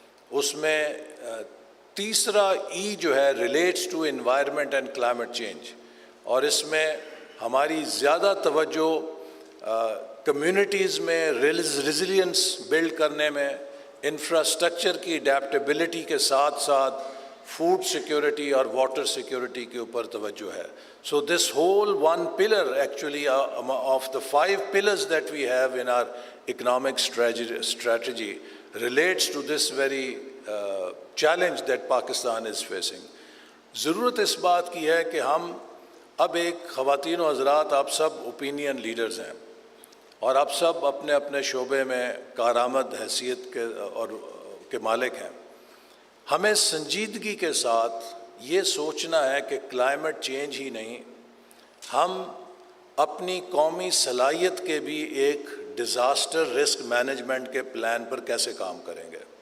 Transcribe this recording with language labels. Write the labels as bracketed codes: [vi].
[ur] اس میں تیسرا ای جو ہے [en] relates to environment and climate change, [ur] اور اس میں ہماری زیادہ توجہ کمیونٹیز میں ریزیلینس بلڈ کرنے میں، انفراسٹرکچر کی اڈیپٹیبلٹی کے ساتھ ساتھ فوڈ سیکیورٹی اور واٹر سیکیورٹی کے اوپر توجہ ہے. [en] So this whole one pillar actually of the 5 pillars that we have in our economic strategy relates to this very challenge that Pakistan is facing. [ur] ضرورت اس بات کی ہے کہ ہم اب ایک خواتین و حضرات آپ سب اوپینین لیڈرز ہیں اور آپ سب اپنے اپنے شعبے میں کارآمد حیثیت کے مالک ہیں. ہمیں سنجیدگی کے ساتھ یہ سوچنا ہے کہ کلائمیٹ چینج ہی نہیں، ہم اپنی قومی صلاحیت کے بھی ایک ڈیزاسٹر رسک مینجمنٹ کے پلان پر کیسے کام کریں گے.